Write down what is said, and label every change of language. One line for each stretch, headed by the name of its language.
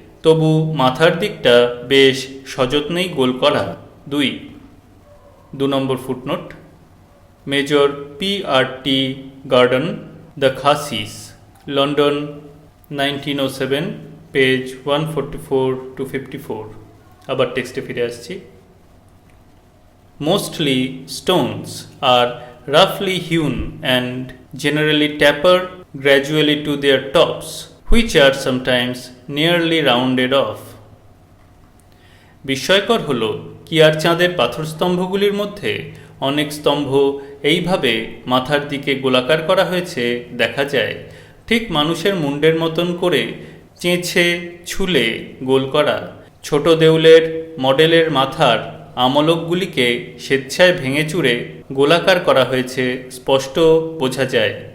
Bangla: তবু মাথার দিকটা বেশ সযত্নেই গোল করা। 2 নম্বর footnote, major P.R.T. Garden, the খাসিস, London 1907 page 144 to 54। আবার টেক্সটে ফিরে আসছি।
English: Mostly stones are roughly hewn and generally taper gradually to their tops, which are sometimes nearly rounded off.
Bangla: বিস্ময়কর হল কিয়ারচাঁদের পাথরস্তম্ভগুলির মধ্যে অনেক স্তম্ভ এইভাবে মাথার দিকে গোলাকার করা হয়েছে দেখা যায়, ঠিক মানুষের মুন্ডের মতন করে চেঁচে ছুলে গোল করা। ছোট দেউলের মডেলের মাথার আমলকগুলিকে স্বেচ্ছায় ভেঙে চুরে গোলাকার করা হয়েছে, স্পষ্ট বোঝা যায়।